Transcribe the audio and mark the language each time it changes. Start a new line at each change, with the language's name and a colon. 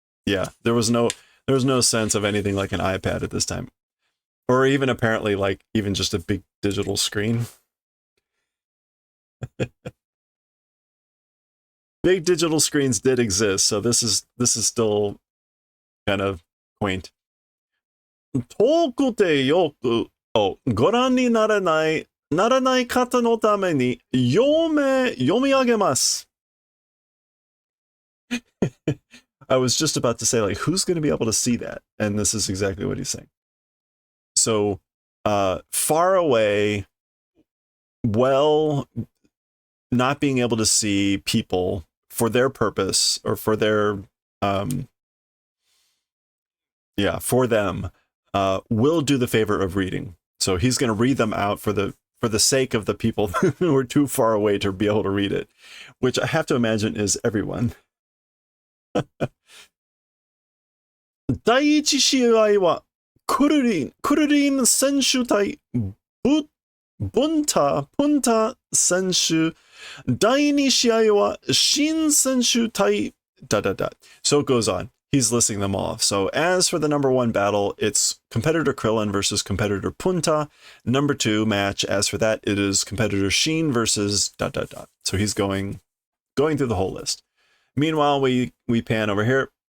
English: Yeah, there was no sense of anything like an iPad at this time. Or even apparently like even just a big digital screen. Big digital screens did exist, so this is still kind of quaint.
Japanese: 遠くてよくご覧にならない方のために読み上げます。
English: I was just about to say, like, who's going to be able to see that? And this is exactly what he's saying. So, far away, well, not being able to see people for their purpose or for their, for them, will do the favor of reading. So he's going to read them out for the sake of the people who are too far away to be able to read it, which I have to imagine is everyone.
Japanese: 第一試合はクルリン選手対プンタ選手。第二試合はシン選手対だ。
English: So it goes on. He's listing them off. So as for the number 1 battle, it's competitor Krillin versus competitor Punta. Number 2 match, as for that, it is competitor Shin versus ... So he's going through the whole list. Meanwhile, we pan over here.